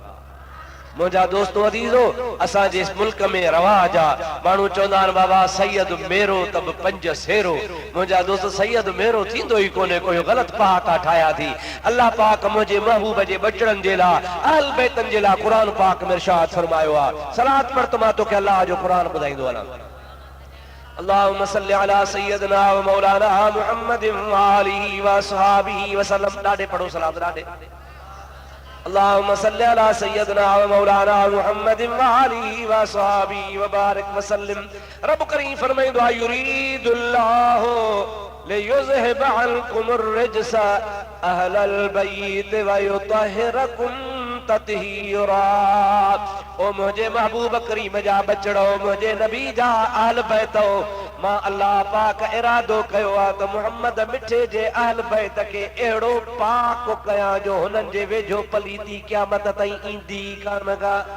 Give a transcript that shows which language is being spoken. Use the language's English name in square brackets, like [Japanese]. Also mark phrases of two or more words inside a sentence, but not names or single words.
[Sindhi] मुंहिंजा दोस्तो अदीज़ो, असांजे इस मुल्क में रवाज आहे माण्हू चवंदा आहिनि बाबा सैयद मेरो त बि पंज सेरो। मुंहिंजा दोस्त सैयद मेरो थींदो ई कोन्हे, कोई ग़लति पहाका ठाहिया थी। अल्लाह पाक मुंहिंजे महबूब जे बचड़नि जे लाइ अहल बैतनि जे लाइ क़ुरान पाक में इरशाद फरमायो आहे। सलात पढ़ त मां तोखे अल्लाह जो क़ुरान ॿुधाईंदो हलां। [Arabic] اللهم صل على سيدنا ومولانا محمد وآله وأصحابه وسلم. [Sindhi] ॾाढे पढ़ो सलात ॾाढे। [Arabic] اللهم صل على سيدنا ومولانا محمد وآله وأصحابه وبارك وسلم. [Sindhi] रब करीम फरमाईंदो आहे [Arabic] يريد الله ليذهب عنكم الرجس أهل البيت ويطهركم تطهيرا. [Sindhi] ओ मुझे महबूब करीम जा बचड़ो, मुझे नबी जा अहल बैतो, मां अल्लाह पाक इरादो कयो आहे त मुहम्मद मिठे जे अहल बैत खे अहिड़ो पाक कयां जो हुननि जे वेझो पलीती क़यामत ताईं ईंदी कान का।